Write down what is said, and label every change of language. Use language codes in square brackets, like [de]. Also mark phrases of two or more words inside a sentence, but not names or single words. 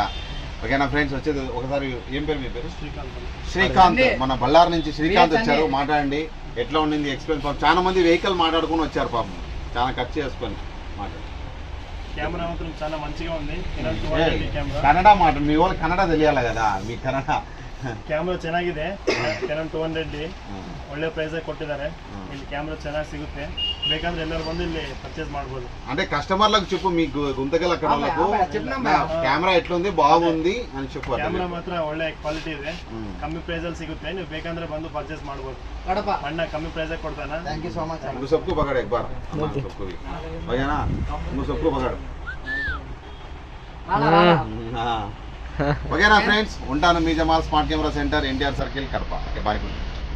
[te] ఓకేనా ఫ్రెండ్స్, వచ్చేది ఒకసారి ఏం పేరు మీ పేరు? శ్రీకాంత్. మన బళ్ళారి నుంచి శ్రీకాంత్ వచ్చారు. మాట్లాడండి ఎట్లా ఉండింది ఎక్స్పీరియన్స్. పాపం చాలా మంది వెహికల్ మాట్లాడుకుని వచ్చారు, పాపం చాలా ఖర్చు చేసుకొని మాట్లాడు. కెమెరా మాత్రం చాలా మంచిగా ఉంది. కన్నడ మాట మీ వాళ్ళు కన్నಡ తెలియాలి కదా, మీ ಕನ್ನಡ. [kn] ಕ್ಯಾಮ್ರಾ ಚೆನ್ನಾಗಿದೆ. ಕೆನಾನ್ 200D ಒಳ್ಳೆ ಪ್ರೈಸ್ ಕೊಟ್ಟಿದ್ದಾರೆ. ಇಲ್ಲಿ ಕ್ಯಾಮ್ರಾ ಚೆನ್ನಾಗಿ ಸಿಗುತ್ತೆ, ಬೇಕಂದ್ರೆ ಎಲ್ಲರೂ ಬಂದು ಇಲ್ಲಿ ಪರ್ಚೇಸ್ ಮಾಡ್ಬೋದು. [te] అంటే కస్టమర్లకు చెప్పు, మీకు గుంతకల్ అక్కడ వాళ్ళకు కెమెరా ఎట్లుంది బాగుంది అని చెప్పు. [kn] ಕ್ಯಾಮ್ರಾ ಮಾತ್ರ ಒಳ್ಳೆ ಕ್ವಾಲಿಟಿ ಇದೆ, ಕಮ್ಮಿ ಪ್ರೈಸ್ ಅಲ್ಲಿ ಸಿಗುತ್ತೆ. ನೀವು ಬೇಕಂದ್ರೆ ಬಂದು ಪರ್ಚೇಸ್ ಮಾಡ್ಬೋದು. ಅಣ್ಣ ಕಮ್ಮಿ ಪ್ರೈಸ್ ಕೊಡ್ತಾನ. [en] thank you so much. [hi] నువ్వు सबको पकड़ एक बार सबको भी भैया నువ్వు सबको पकड़. [te] ఓకేనా ఫ్రెండ్స్, ఉంటాను. మీ జమాల్ స్మార్ట్ కెమెరా సెంటర్, ఎన్టీఆర్ సర్కిల్, కడప. బాయ్.